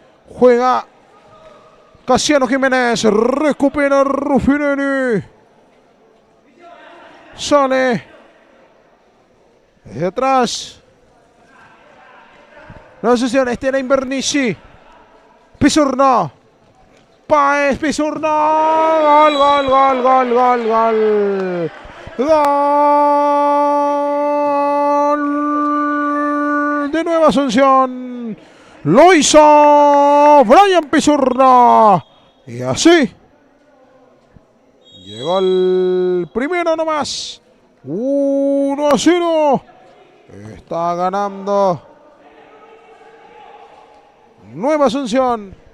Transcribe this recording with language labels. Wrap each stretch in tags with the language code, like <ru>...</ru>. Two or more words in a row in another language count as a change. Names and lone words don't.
<es>Juega Casiano Jiménez. Recupera Ruffinelli. Sale desde atrás. No sesión. Este era Invernizzi. Pisurno. Páez, Pisurno. Gol, gol, gol, gol, gol, gol. Gol de Nueva Asunción. Lo hizo Brian Pisurno. Y así llegó el primero nomás. 1-0. Está ganando Nueva Asunción.</es>